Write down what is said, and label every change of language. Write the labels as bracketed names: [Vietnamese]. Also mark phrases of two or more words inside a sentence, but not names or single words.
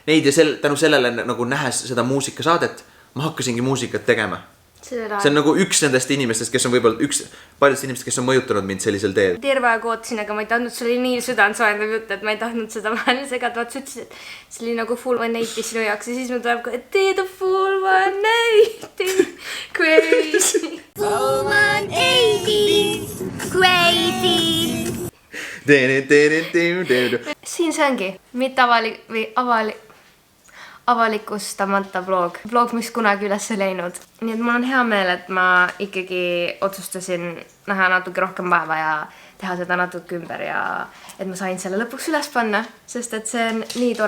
[Estonian] Neid ja tänu sellele nagu nähes seda muusikasaadet, ma hakkasingi muusikat tegema. See on nagu üks nendest inimestest, kes on võib-olla paljudest inimestest, kes on mõjutanud mind sellisel teel. Terve aeg ootasin, aga ma ei tahtnud, sul oli nii südansoendav jutt, et ma ei tahtnud seda vahel segada. Vaat sa ütlesid, et see oli nagu full 180 sinu jaoks ja siis mul tuleb ka, et teed on [English] full 180 crazy. Full 180 crazy. [Estonian] Siin see ongi, mitte avalikustamata vlog, mis kunagi üles ei läinud. Nii et mul on hea meel, et ma ikkagi otsustasin näha natuke rohkem vaeva ja teha seda natuke ümber ja et ma sain selle lõpuks üles panna, sest et see on nii tore.